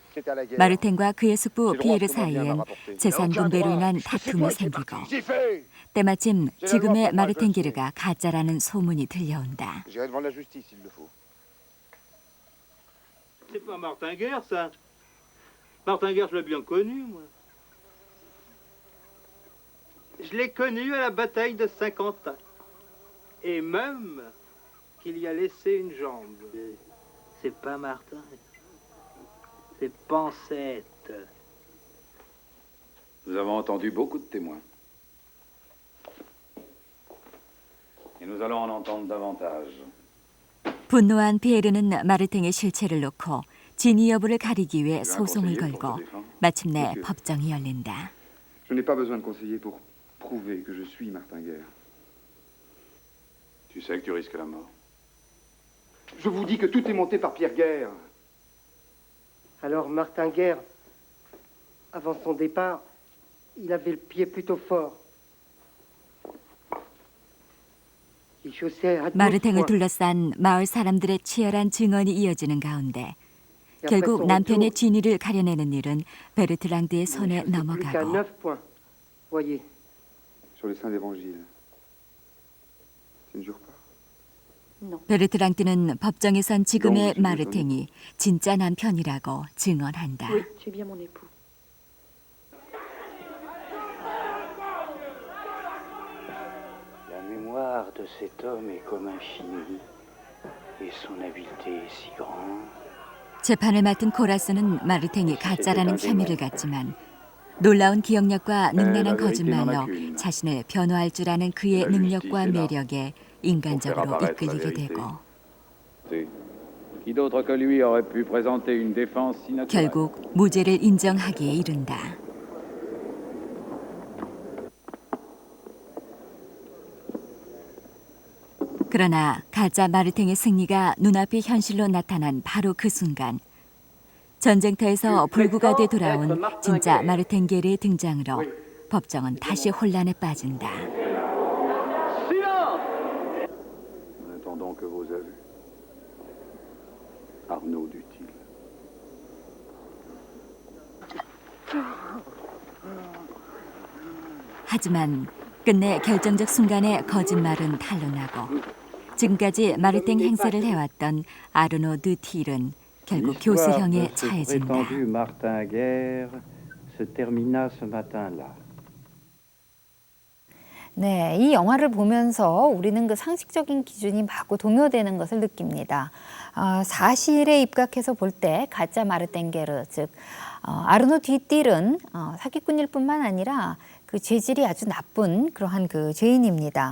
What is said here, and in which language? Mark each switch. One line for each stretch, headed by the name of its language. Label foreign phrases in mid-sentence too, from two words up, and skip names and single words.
French: C'était à la guerre.
Korean: 마르텐과 그의 숙부 피에르 사이엔 재산 분배로 인한 다툼이 생기고 때마침 지금의 마르텐 게르가 가짜라는 소문이 들려온다.
French: J'irai devant la justice s'il le faut. C'est pas Martin Guerre, ça. Martin Guerre, je l'ai bien connu, moi. Je l'ai connu à la bataille de Saint-Quentin. Et même qu'il y a laissé une jambe. C'est pas Martin. C'est Pansette. Nous avons entendu beaucoup de témoins. Et nous allons en entendre davantage.
Korean: 분노한 피에르는 마르탱의 실체를 놓고 진위 여부를 가리기 위해 소송을 걸고 마침내 법정이 열린다.
French: Je n'ai pas besoin de conseiller pour prouver que je suis Martin Guerre. Tu sais que tu risques la mort. Je vous dis que tout est monté par Pierre Guerre. Alors Martin Guerre, avant son départ, il avait le pied plutôt fort. Il chaussait à
Korean: 마르탱을 둘러싼 마을 사람들의 치열한 증언이 이어지는 가운데 결국 남편의 진위를 가려내는 일은 베르트랑드의 손에 넘어가고
French: Voyez. Sur les saints évangiles. Tu ne jures pas? Non.
Korean: 베르트랑드는 법정에 선 지금의 마르탱이 진짜 남편이라고 증언한다.
French: Oui, tu es bien mon époux. La mémoire de cet homme est comme infinie, et son habileté est si grande.
Korean: 재판을 맡은 코라스는 마르탱이 가짜라는 혐의를 갖지만 놀라운 기억력과 능란한 거짓말로 자신을 변호할 줄 아는 그의 능력과 매력에 인간적으로 이끌리게 되고
French: Qui d'autre que lui aurait pu présenter une défense si naturelle?
Korean: 결국 무죄를 인정하기에 이른다. 그러나 가짜 마르탱의 승리가 눈앞이 현실로 나타난 바로 그 순간 전쟁터에서 불구가 돼 돌아온 진짜 마르탱게르의 등장으로 법정은 다시 혼란에 빠진다.
French: Nous n'attendons que vos aveux. Arnaud Dutil.
Korean: 하지만 끝내 결정적 순간에 거짓말은 탄로나고 지금까지 마르탱 행세를 해왔던 아르노 드틸은 결국 교수형에 처해진다.
French: Martin Guerre se termina ce matin-là.
Korean: 네, 이 영화를 보면서 우리는 그 상식적인 기준이 마구 동요되는 것을 느낍니다. 사실에 입각해서 볼 때 가짜 마르탱게르, 즉 아르노 뒤띨은 사기꾼일 뿐만 아니라 그 죄질이 아주 나쁜 그러한 그 죄인입니다.